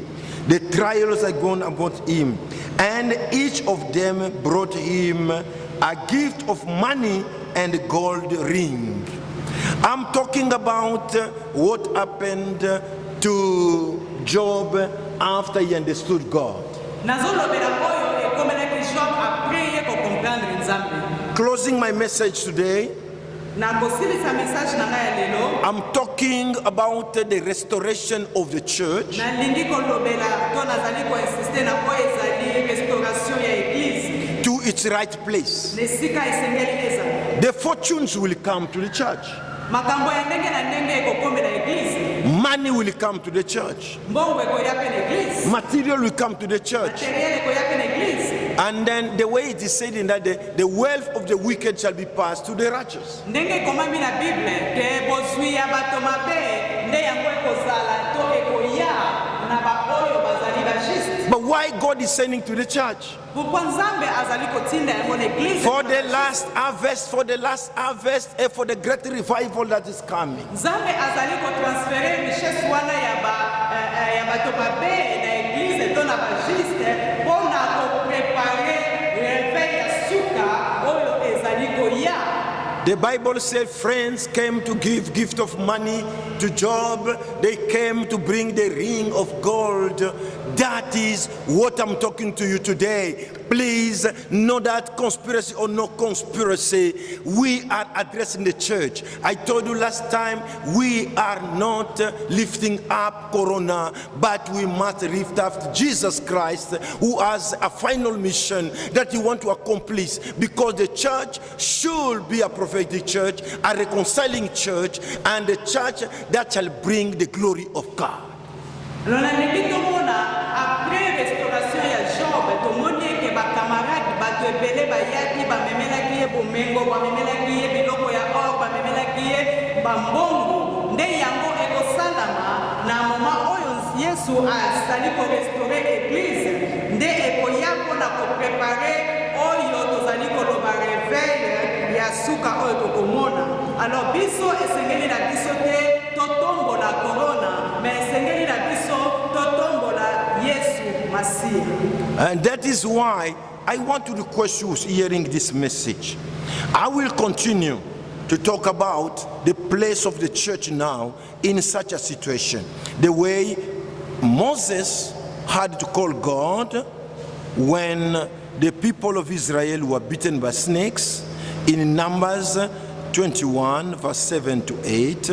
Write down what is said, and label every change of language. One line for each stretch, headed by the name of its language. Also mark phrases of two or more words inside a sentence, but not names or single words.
English: The trials had gone about him, and each of them brought him a gift of money and a gold ring. I'm talking about what happened to Job after he understood God.
Lingala: Nazolobela oyo ekomelaki Job après ye kocomprendre Nzambe.
English: Closing my message today,
Lingala: Na kosilisa message na ngai ya lelo,
English: I'm talking about the restoration of the church
Lingala: nalingi kolobela to nazali koinsiste na oyo ezali restauration ya église
English: to its right place.
Lingala: na esika esengeli ezala.
English: The fortunes will come to the church.
Lingala: Makambo ya ndenge na ndenge ekokomela église.
English: Money will come to the church.
Lingala: Mbongo ekoya pe na église.
English: Material will come to the church.
Lingala: Materiel ekoya pe na église.
English: And then the way it is said in that the wealth of the wicked shall be passed to the righteous.
Lingala: Ndenge ekomami na Bible ke bozwi ya bato mabe nde yango ekozala to ekoya na baoyo bazali ba juste.
English: But why God is sending to the church?
Lingala: Pourquoi Nzambe azali kotinda yango na église?
English: For the last harvest, and for the great revival that is coming.
Lingala: Nzambe azali kotransfere richesse wana ya bato mabe na église to na ba juste mpona koprepare réveil ya suka oyo ezali koya.
English: The Bible said friends came to give gift of money to Job. They came to bring the ring of gold. That is what I'm talking to you today. Please, know that conspiracy or no conspiracy, we are addressing the church. I told you last time, we are not lifting up Corona, but we must lift up Jesus Christ, who has a final mission that he wants to accomplish, because the church should be a prophetic church, a reconciling church, and a church that shall bring the glory of God.
Lingala: Après restauration ya Job, tomoni ke ba camarade bato ebele bayaki bamemelaki ye bomengo, bamemelaki ye biloko ya or, bamemelaki ye bambongo. Nde yango ekosalama na moma oyo Yesu azali korestaurer église, nde ekoya mpona koprepare oyo tozali koloba réveil ya suka oyo tokomona. Alors biso esengeli na biso te totombola corona, mais esengeli na biso totombola Yesu Masiya.
English: And that is why I want to request you hearing this message. I will continue to talk about the place of the church now in such a situation. The way Moses had to call God when the people of Israel were beaten by snakes in Numbers 21 verse 7 to 8.